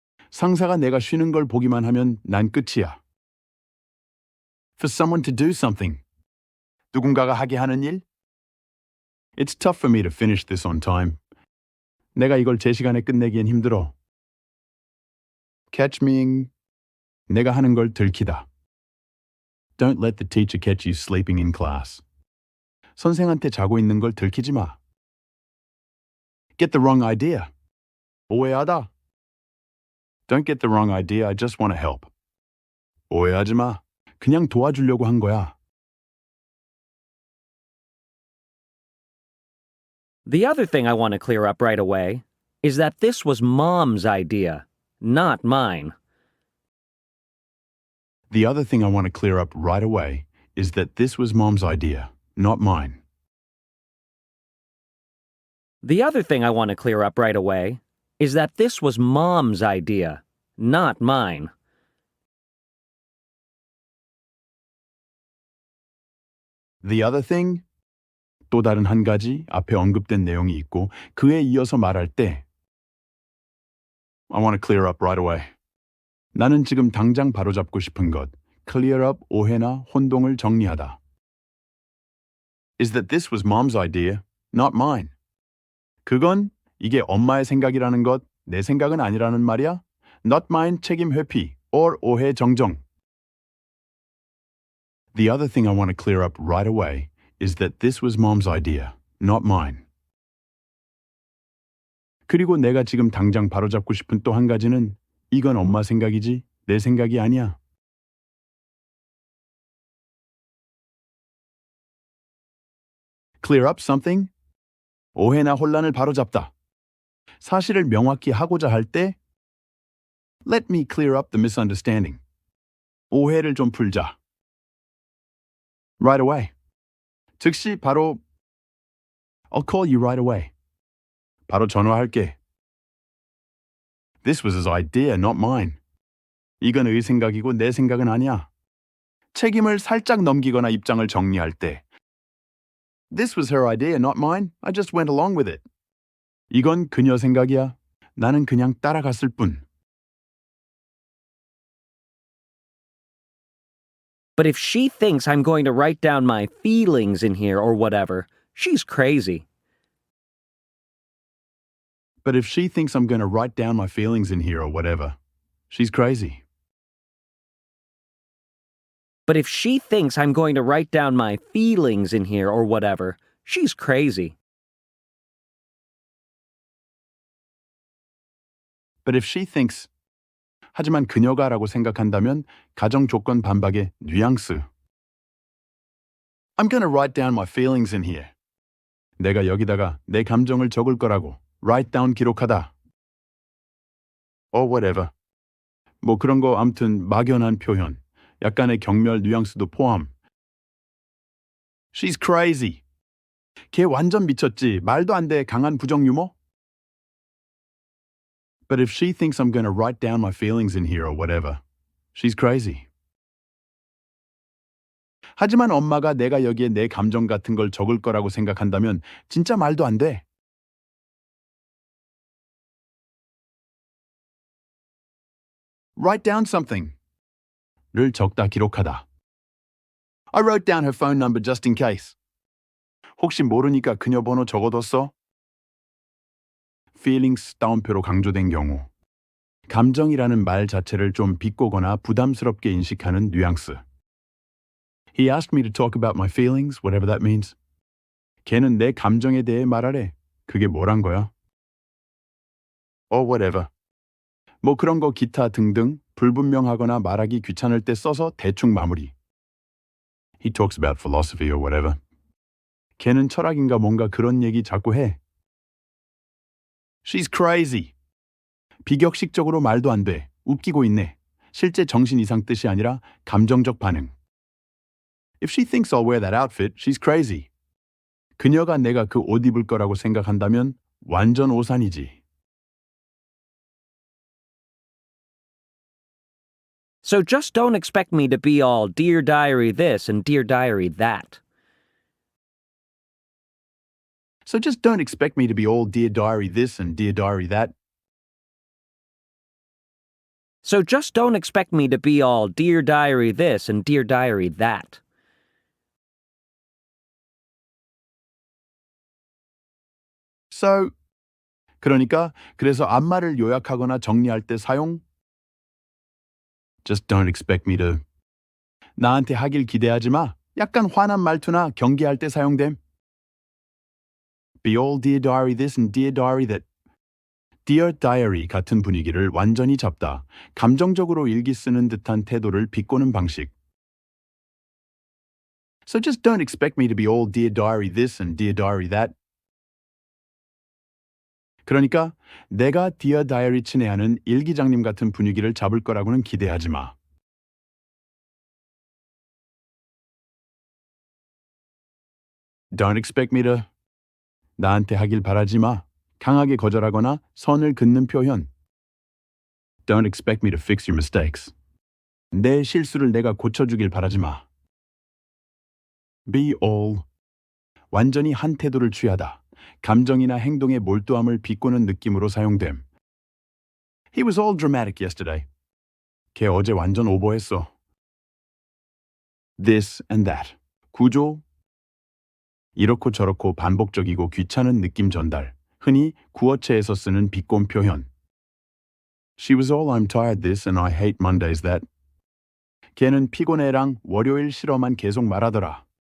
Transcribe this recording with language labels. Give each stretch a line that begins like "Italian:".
Korean: 상사가 내가 쉬는 걸 보기만 하면 난 끝이야.
English: For someone to do something.
Korean: 누군가가 하게 하는 일?
English: It's tough for me to finish this on time.
Korean: 내가 이걸 제 시간에 끝내기엔 힘들어.
English: Catch meing
Korean: 내가 하는 걸 들키다.
English: Don't let the teacher catch you sleeping in class.
Korean: 선생한테 자고 있는 걸 들키지 마.
English: Get the wrong idea.
Korean: 오해하다.
English: Don't get the wrong idea. I just want to help.
Korean: 오해하지 마. 그냥 도와주려고 한 거야.
English: The other thing I want to clear up right away is that this was Mom's idea, not mine. The other thing I want to clear up right away is that this was Mom's idea, not mine. The other thing I want to clear up right away is that this was Mom's idea, not mine. The other thing?
Korean: 또 다른 한 가지 앞에 언급된 내용이 있고 그에 이어서 말할 때
English: I want to clear up right away.
Korean: 나는 지금 당장 바로잡고 싶은 것, clear up 오해나 혼동을 정리하다.
English: Is that this was Mom's idea, not mine.
Korean: 그건 이게 엄마의 생각이라는 것, 내 생각은 아니라는 말이야?
English: Not mine
Korean: 책임 회피 or 오해 정정.
English: The other thing I want to clear up right away is that this was Mom's idea, not mine.
Korean: 그리고 내가 지금 당장 바로잡고 싶은 또 한 가지는 이건 엄마 생각이지 내 생각이 아니야.
English: Clear up something?
Korean: 오해나 혼란을 바로잡다. 사실을 명확히 하고자 할 때
English: Let me clear up the misunderstanding.
Korean: 오해를 좀 풀자.
English: Right away.
Korean: 즉시 바로
English: I'll call you right away.
Korean: 바로 전화할게.
English: This was his idea, not mine.
Korean: 이건 의 생각이고 내 생각은 아니야. 책임을 살짝 넘기거나 입장을 정리할 때
English: This was her idea, not mine. I just went along with it.
Korean: 이건 그녀 생각이야. 나는 그냥 따라갔을 뿐.
English: But if she thinks I'm going to write down my feelings in here or whatever, she's crazy. But if she thinks I'm going to write down my feelings in here or whatever, she's crazy. But if she thinks I'm going to write down my feelings in here or whatever, she's crazy. But if she thinks
Korean: 하지만 그녀가라고 생각한다면 가정 조건 반박의 뉘앙스.
English: I'm going to write down my feelings in here.
Korean: 내가 여기다가 내 감정을 적을 거라고. Write down 기록하다.
English: Or whatever.
Korean: 뭐 그런 거 아무튼 막연한 표현, 약간의 경멸 뉘앙스도 포함.
English: She's crazy.
Korean: 걔 완전 미쳤지. 말도 안 돼. 강한 부정 유머?
English: But if she thinks I'm going to write down my feelings in here or whatever, she's crazy.
Korean: 하지만 엄마가 내가 여기에 내 감정 같은 걸 적을 거라고 생각한다면 진짜 말도 안 돼.
English: Write down something.
Korean: 를 적다 기록하다.
English: I wrote down her phone number just in case.
Korean: 혹시 모르니까 그녀 번호 적어뒀어? feelings 따옴표로 강조된 경우. 감정이라는 말 자체를 좀 비꼬거나 부담스럽게 인식하는 뉘앙스.
English: He asked me to talk about my feelings, whatever that means.
Korean: 걔는 내 감정에 대해 말하래. 그게 뭐란 거야?
English: Or whatever.
Korean: 뭐 그런 거 기타 등등 불분명하거나 말하기 귀찮을 때 써서 대충 마무리.
English: He talks about philosophy or whatever.
Korean: 걔는 철학인가 뭔가 그런 얘기 자꾸 해.
English: She's crazy.
Korean: 비격식적으로 말도 안 돼. 웃기고 있네. 실제 정신 이상 뜻이 아니라 감정적 반응.
English: If she thinks I'll wear that outfit, she's crazy.
Korean: 그녀가 내가 그 옷 입을 거라고 생각한다면 완전 오산이지.
English: So just don't expect me to be all Dear Diary this and Dear Diary that. So just don't expect me to be all Dear Diary this and Dear Diary that. So just don't expect me to be all Dear Diary this and Dear Diary that.
Korean: So, 그러니까 그래서 앞말을 요약하거나 정리할 때 사용.
English: Just don't expect me to.
Korean: 나한테 하길 기대하지 마. 약간 화난 말투나 경계할 때 사용됨.
English: Be all Dear Diary this and Dear Diary that.
Korean: Dear Diary 같은 분위기를 완전히 잡다. 감정적으로 일기 쓰는 듯한 태도를 비꼬는 방식.
English: So just don't expect me to be all Dear Diary this and Dear Diary that.
Korean: 그러니까 내가 Dear Diary 친애하는 일기장님 같은 분위기를 잡을 거라고는 기대하지 마.
English: Don't expect me to.
Korean: 나한테 하길 바라지 마. 강하게 거절하거나 선을 긋는 표현.
English: Don't expect me to fix your mistakes.
Korean: 내 실수를 내가 고쳐주길 바라지 마.
English: Be all.
Korean: 완전히 한 태도를 취하다. 감정이나 행동의 몰두함을 비꼬는 느낌으로 사용됨.
English: He was all dramatic yesterday.
Korean: 걔 어제 완전 오버했어.
English: This and that.
Korean: 구조. 이렇고 저렇고 반복적이고 귀찮은 느낌 전달. 흔히 구어체에서 쓰는 비꼰 표현.
English: She was all I'm tired this and I hate Mondays that.
Korean: 걔는 피곤해랑 월요일 싫어만 계속 말하더라.